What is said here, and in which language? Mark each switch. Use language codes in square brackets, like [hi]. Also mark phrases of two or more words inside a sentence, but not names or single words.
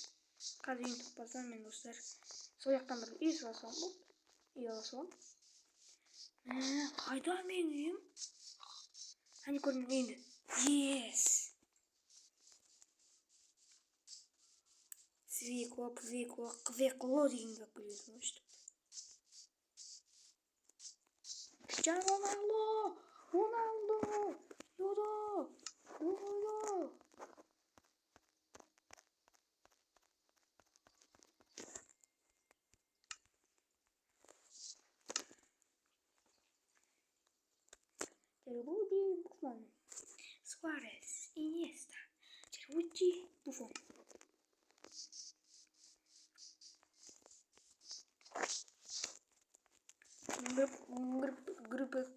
[kk] Қазір ем таппасам, мен достар сол жақтан бір үй салсам болды. Үй алсам. Қайда менің үйім? Әне көрмін енді. Yes! Свекло дегенге білесің ғой. Cristiano Ronaldo! Yoda! Cerruti, Buffon. Suarez, Iniesta. Cerruti, Buffon. Grup.